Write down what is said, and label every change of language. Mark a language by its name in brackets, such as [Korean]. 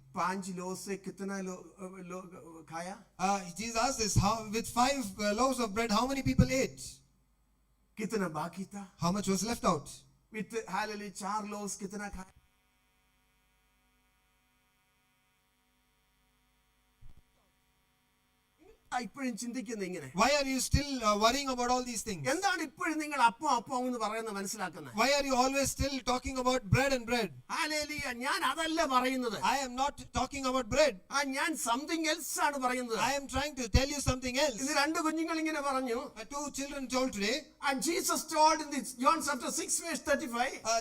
[English] 5 loaves [Hindi] से कितना लोग खाया? [English] Jesus asked this, with 5 loaves of bread, how many people ate? [Hindi] कितना बाकी था? [English] How much was left out? With hallelujah 4 loaves [Hindi] कितना खाया? [Malayalam] ഇപ്പോഴും ചിന്തിക്കുന്നത് ഇങ്ങനെ. [English] Why are you still worrying about all these things? [Malayalam] എന്താണ് ഇപ്പോഴും നിങ്ങൾ അപ്പം എന്ന് പറയുന്നത് മനസ്സിലാക്കുന്നത്? [English] Why are you always still talking about bread and bread? [Malayalam] Hallelujah. ഞാൻ അതല്ല പറയുന്നത്. [English] I am not talking about bread. [Malayalam] ഞാൻ സംതിങ് എൽസ് ആണ് പറയുന്നത്. [English] I am trying to tell you something else. [Malayalam] ഇത് രണ്ട് കുഞ്ഞുങ്ങൾ ഇങ്ങനെ പറഞ്ഞു. [English] 2 children told today. And Jesus told in this John chapter 6 verse 35.